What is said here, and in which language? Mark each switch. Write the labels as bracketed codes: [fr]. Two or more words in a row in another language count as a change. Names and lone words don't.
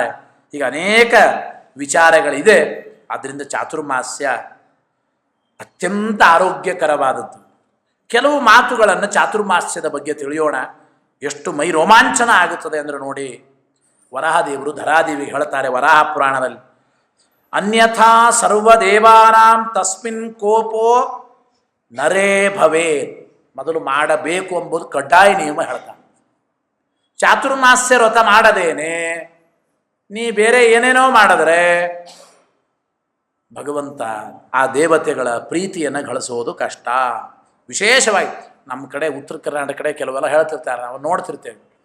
[kn] ಈಗ ಅನೇಕ ವಿಚಾರಗಳಿದೆ. ಆದ್ದರಿಂದ ಚಾತುರ್ಮಾಸ್ಯ ಅತ್ಯಂತ ಆರೋಗ್ಯಕರವಾದದ್ದು. ಕೆಲವು ಮಾತುಗಳನ್ನು ಚಾತುರ್ಮಾಸ್ಯದ ಬಗ್ಗೆ ತಿಳಿಯೋಣ. ಎಷ್ಟು ಮೈ ರೋಮಾಂಚನ ಆಗುತ್ತದೆ ಅಂದರೆ ನೋಡಿ, ವರಾಹದೇವರು ಧರಾದೇವಿಗೆ ಹೇಳ್ತಾರೆ ವರಾಹ ಪುರಾಣದಲ್ಲಿ, [sa] ಅನ್ಯಥಾ ಸರ್ವದೇವಾನಾಂ ತಸ್ಮಿನ್ ಕೋಪೋ ನರೇ ಭವೇತ್. [kn] ಮೊದಲು ಮಾಡಬೇಕು ಎಂಬುದು ಕಡ್ಡಾಯ ನಿಯಮ ಹೇಳ್ತಾನೆ. ಚಾತುರ್ಮಾಸ್ಯ ವ್ರತ ಮಾಡದೇನೆ ನೀ ಬೇರೆ ಏನೇನೋ ಮಾಡಿದ್ರೆ ಭಗವಂತ ಆ ದೇವತೆಗಳ ಪ್ರೀತಿಯನ್ನು ಗಳಿಸೋದು ಕಷ್ಟ. ವಿಶೇಷವಾಗಿ ನಮ್ಮ ಕಡೆ ಉತ್ತರ ಕರ್ನಾಟಕ ಕಡೆ ಕೆಲವೆಲ್ಲ ಹೇಳ್ತಿರ್ತಾರೆ, ನಾವು ನೋಡ್ತಿರ್ತೇವೆ.